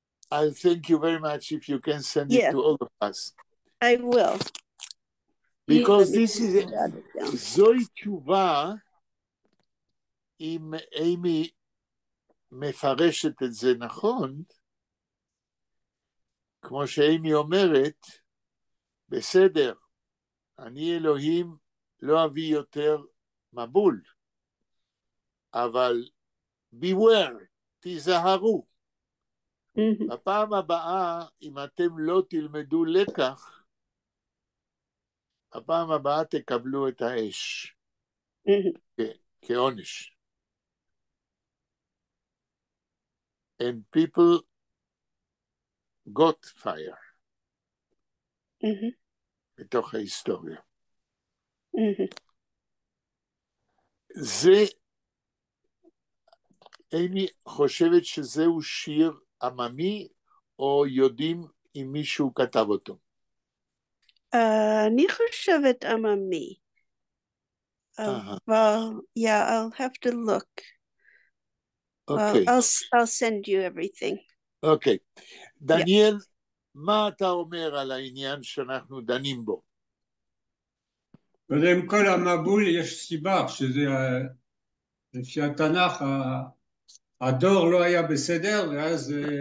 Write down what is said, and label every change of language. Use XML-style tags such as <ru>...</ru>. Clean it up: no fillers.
<en>I'll thank you very much if you can send it Yes, to all of us. I will. Because Let me this is jot it down.</en> <he>זוהי תשובה, אם אימי מפרשת את זה נכון, כמו שאימי אומרת, בסדר, אני אלוהים לא אביא יותר מבול, אבל</he> <en>beware,</en> <he>תיזהרו. בפעם הבאה, אם אתם לא תלמדו לקח, הפעם הבאה תקבלו את האש כעונש.</he> <en>And people got fire</en> <he>בתוך ההיסטוריה. זה, אימי חושבת שזהו שיר עממי, או יודעים אם מישהו כתב אותו? אני חושבת עממי.</he> <en>Well, yeah, I'll have to look.</en> <he>אוקיי.</he> <en>I'll send you everything.</en> <he>אוקיי. דניאל, מה אתה אומר על העניין שאנחנו דנים בו? קודם כל, המבול יש סיבה, שזה לפי התנ"ך, הדור לא היה בסדר, ואז...</he>